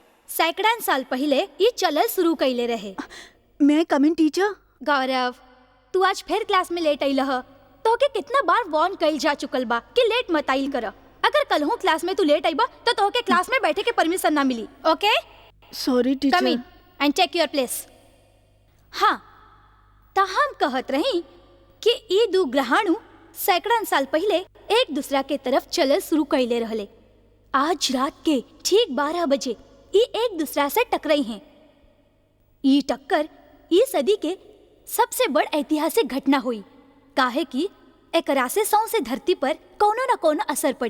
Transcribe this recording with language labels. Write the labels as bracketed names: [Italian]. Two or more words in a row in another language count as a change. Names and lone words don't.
[Bhojpuri] सैकड़न साल पहले ये चलल शुरू कइले रहे। [English] may coming teacher. [Bhojpuri] गौरव तू आज फिर क्लास में लेट आइल ह। तो के कितना बार वार्न कइल जा चुकल बा कि लेट मत आइल कर। अगर कल हो क्लास में तू लेट आइबा तो तोहके क्लास में बैठे के परमिशन ना मिली। [English] okay sorry teacher. come in and take your place. [Bhojpuri] हाँ ता हम कहत रही कि ई 2 ग्रहाणु सैकड़न साल पहले एक दूसरा के तरफ चलल शुरू कइले रहले। आज रात के ठीक 12 बजे ई एक दूसरा से टकराई हैं। ई टक्कर ई सदी के सबसे बड़ ऐतिहासिक घटना हुई, काहे कि एकरा से सौंसे धरती पर कोनो न कोनो असर पड़ी।